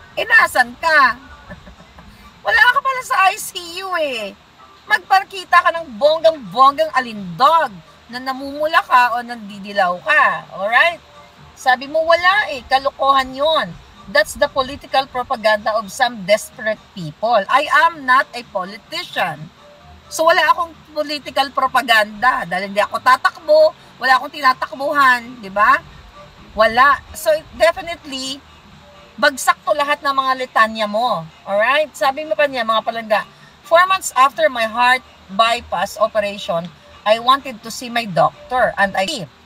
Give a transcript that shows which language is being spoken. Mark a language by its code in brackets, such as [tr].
[tl] Nasan ka? Wala ka pala sa ICU eh. Magpakita ka ng bonggang-bonggang alindog na namumula ka o nandidilaw ka. Alright? Sabi mo, wala eh. Kalokohan yon. [en] That's the political propaganda of some desperate people. I am not a politician. [tl] So wala akong political propaganda dahil hindi ako tatakbo, wala akong tinatakbuhan, di ba? Wala. So definitely, bagsak to lahat ng mga litanya mo. [en] Alright? [tl] Sabi mo pa niya, mga palangga, [en] 4 months after my heart bypass operation, I wanted to see my doctor and I see.